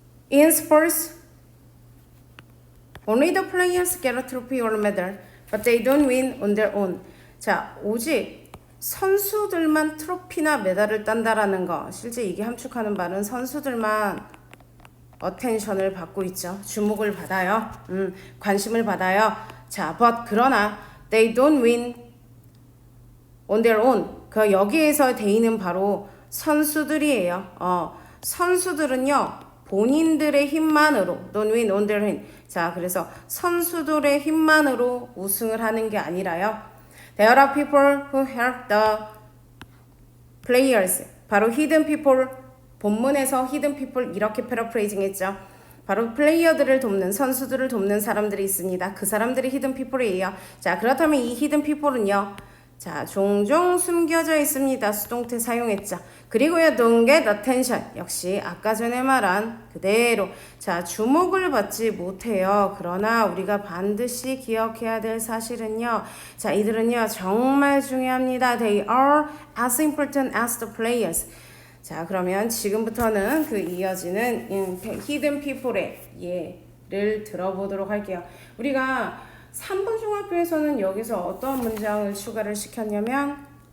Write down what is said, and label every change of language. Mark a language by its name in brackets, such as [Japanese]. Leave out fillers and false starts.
[English] In sports, only the players get a trophy or medal, but they don't win on their own. [Korean] 자, 오직 선수들만 트로피나 메달을 딴다라는 거. 실제 이게 함축하는 말은 선수들만 어텐션을 받고 있죠. 주목을 받아요. 관심을 받아요. [English] 자, but [Korean] 그러나 [English] they don't win on their own. [Korean] 그 여기에서 대의는 바로 선수들이에요. 선수들은요. 본인들의 힘만으로 [English] don't win on their own. [Korean] 자, 그래서 선수들의 힘만으로 우승을 하는 게 아니라요. [English] There are people who help the players. [Korean] 바로 [English] hidden people. [Korean] 본문에서 hidden people 이렇게 패러프레이징 했죠. 바로 플레이어들을 돕는 선수들을 돕는 사람들이 있습니다. 그 사람들이 hidden people이에요. 자, 그렇다면 이 hidden people은요. 자, 종종 숨겨져 있습니다. 수동태 사용했죠. 그리고요, [English] don't get attention. [Korean] 역시 아까 전에 말한 그대로. 자, 주목을 받지 못해요. 그러나 우리가 반드시 기억해야 될 사실은요. 자, 이들은요, 정말 중요합니다. [English] They are as important as the players. [Korean] 자, 그러면 지금부터는 그 이어지는 hidden people의 예를 들어보도록 할게요. 우리가 3번 중학교에서는 여기서 어떤 문장을 추가를 시켰냐면